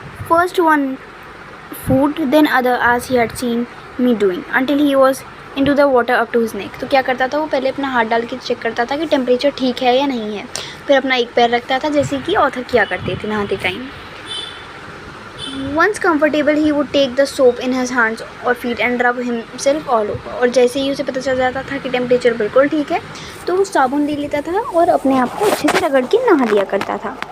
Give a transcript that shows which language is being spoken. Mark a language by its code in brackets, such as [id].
[en] First one foot, then other, as he had seen me doing, until he was into the water up to his neck. [hi] तो क्या करता था, वो पहले अपना हाथ डाल के चेक करता था कि टेम्परेचर ठीक है या नहीं है, फिर अपना एक पैर रखता था जैसे कि ऑथर किया करते थे नहाते time. [en] Once comfortable, he would take the soap in his hands or feet and rub himself all over. [hi] और जैसे ही उसे पता चल जाता था कि टेम्परेचर बिल्कुल ठीक है तो वो साबुन ले लेता था और अपने आप को अच्छे से रगड़ के नहा लिया करता था।